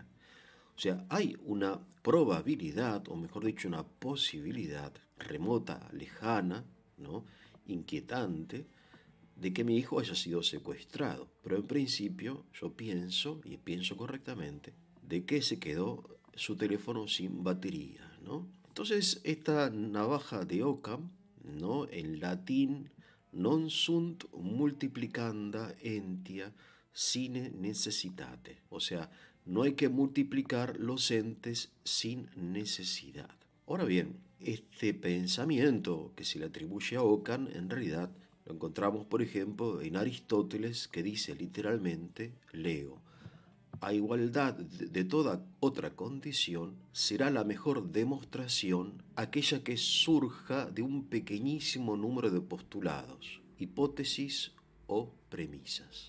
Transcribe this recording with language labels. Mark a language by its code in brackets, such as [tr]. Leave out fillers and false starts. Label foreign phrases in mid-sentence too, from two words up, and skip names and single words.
[es] O sea, hay una probabilidad, o mejor dicho, una posibilidad remota, lejana, ¿no?, inquietante, de que mi hijo haya sido secuestrado. Pero en principio yo pienso, y pienso correctamente, de que se quedó su teléfono sin batería, ¿no? Entonces, esta navaja de Occam, ¿no?, en latín, [la] non sunt multiplicanda entia sine necessitate. [es] O sea, no hay que multiplicar los entes sin necesidad. Ahora bien, este pensamiento que se le atribuye a Occam, en realidad lo encontramos, por ejemplo, en Aristóteles, que dice literalmente, leo: a igualdad de toda otra condición, será la mejor demostración aquella que surja de un pequeñísimo número de postulados, hipótesis o premisas.